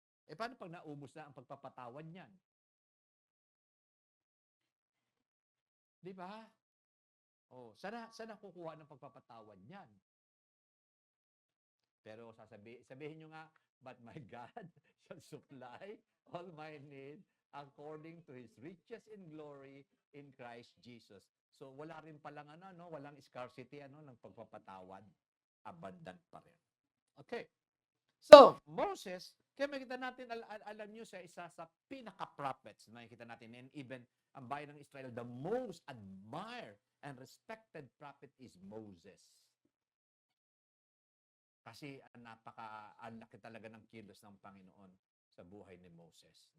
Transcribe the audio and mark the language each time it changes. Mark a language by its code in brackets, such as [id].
[tl] Paano pag naubos na ang pagpapatawad niyan? Di ba? Sana kukuha ng pagpapatawad niyan? Pero sabihin nyo nga, [en] but my God shall supply all my need according to His riches in glory in Christ Jesus. [tl] So wala rin palang walang scarcity ng pagpapatawad. Abundant pa rin. Okay. So, Moses, kaya makita natin, alam nyo siya, isa sa pinaka-prophets. Makikita natin, [en] and even [tl] ang bayan ng Israel, [en] the most admired and respected prophet is Moses. [tl] Kasi ang laki talaga ng kilos ng Panginoon sa buhay ni Moses.